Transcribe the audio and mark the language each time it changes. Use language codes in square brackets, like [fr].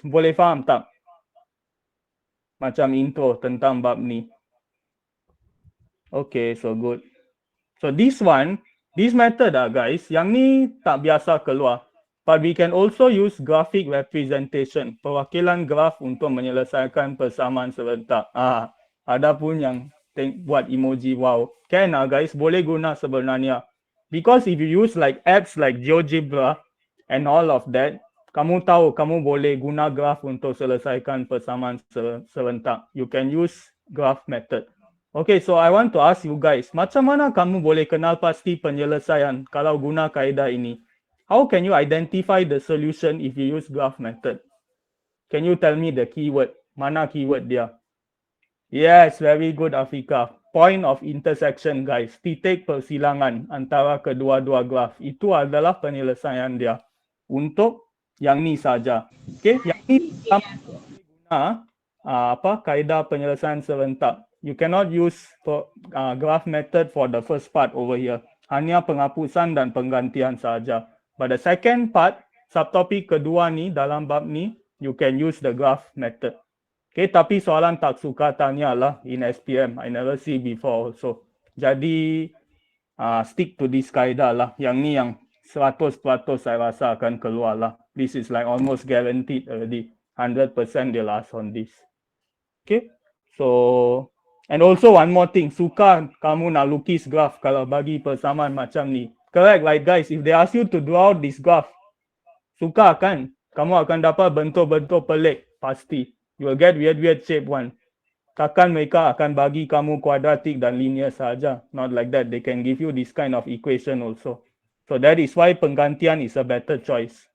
[ms] Boleh faham tak? Macam intro tentang bab ni. [en] Okay, so good. So this one, this method guys, [ms] yang ni tak biasa keluar. [en] But we can also use graphic representation. [ms] Perwakilan graf untuk menyelesaikan persamaan serentak. Ada pun yang buat emoji wow. [en] Can guys, [ms] boleh guna sebenarnya. [en] Because if you use like apps like GeoGebra and all of that, [ms] kamu tahu kamu boleh guna graf untuk selesaikan persamaan serentak. [en] You can use graph method. Okay, so I want to ask you guys, [ms] macam mana kamu boleh kenal pasti penyelesaian kalau guna kaedah ini? [en] How can you identify the solution if you use graph method? Can you tell me the keyword? [ms] Mana keyword dia? [en] Yes, very good Afika. Point of intersection guys. [ms] Titik persilangan antara kedua-dua graf. Itu adalah penyelesaian dia. Untuk Yang ni saja. Okay, yang ni kamu boleh guna kaedah penyelesaian serentak. [en] You cannot use for, graph method for the first part over here. [ms] Hanya penghapusan dan penggantian saja. [en] But the second part, [ms] subtopik kedua ni dalam bab ni, [en] you can use the graph method. Okay, [ms] tapi soalan tak suka tanya lah [en] in SPM. I never see before also. [ms] Jadi, [en] stick to this [ms] kaedah lah. Yang ni yang 100% saya rasa akan keluar lah. [en] This is like almost guaranteed already. 100% they'll ask on this. Okay, so and also one more thing, [ms] suka kamu nak lukis graph kalau bagi persamaan macam ni. [en] Correct, right guys? If they ask you to draw out this graph, [ms] suka kan? Kamu akan dapat bentuk-bentuk pelik, pasti. [en] You will get weird shape one. [ms] Takkan mereka akan bagi kamu kuadratik dan linear saja. [en] Not like that. They can give you this kind of equation also. So that is why penggantian is a better choice.